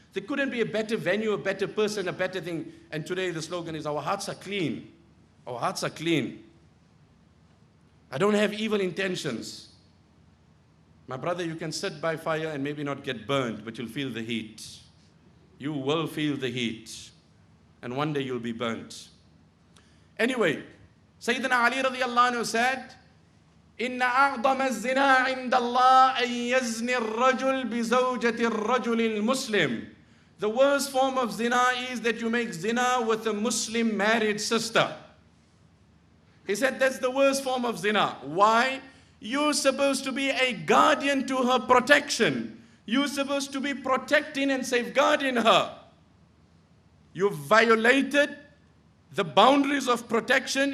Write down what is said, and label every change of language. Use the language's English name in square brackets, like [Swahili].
[English] There couldn't be a better venue, a better person, a better thing. And today the slogan is, our hearts are clean. Our hearts are clean. I don't have evil intentions. My brother, you can sit by fire and maybe not get burned, but you'll feel the heat. You will feel the heat. And one day you'll be burnt. Anyway, Sayyidina Ali radiallahu anhu said, [Arabic] إِنَّ أَعْظَمَ الزِّنَا عِنْدَ اللَّهِ أَن يَزْنِ الرَّجُلِ بِزَوْجَةِ الرَّجُلِ الْمُسْلِمِ. [English] The worst form of zina is that you make zina with a Muslim married sister. He said that's the worst form of zina. Why? You're supposed to be a guardian to her protection. You're supposed to be protecting and safeguarding her. You've violated the boundaries of protection.